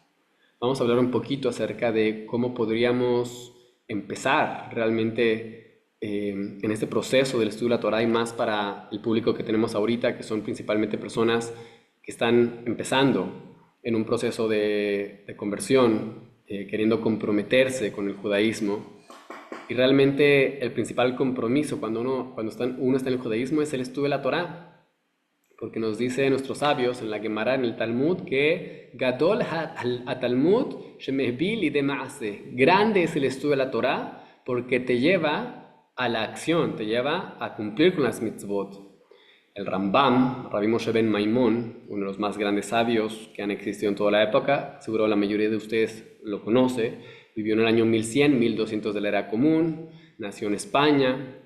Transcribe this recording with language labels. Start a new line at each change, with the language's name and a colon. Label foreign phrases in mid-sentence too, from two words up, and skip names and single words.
Spanish: Vamos a hablar un poquito acerca de cómo podríamos empezar realmente en este proceso del estudio de la Torah y más para el público que tenemos ahorita, que son principalmente personas que están empezando en un proceso de conversión, queriendo comprometerse con el judaísmo. Y realmente el principal compromiso uno está en el judaísmo es el estudio de la Torá, porque nos dice nuestros sabios en la Gemara, en el Talmud, que
Hebrew: גדול התלמוד שמביא לידי מעשה.
Spanish: Grande es el estudio de la Torá porque te lleva a la acción, te lleva a cumplir con las mitzvot. El Rambam, Rabbi Moshe ben Maimón, uno de los más grandes sabios que han existido en toda la época, seguro la mayoría de ustedes lo conoce, vivió en el año 1100, 1200 de la era común, nació en España.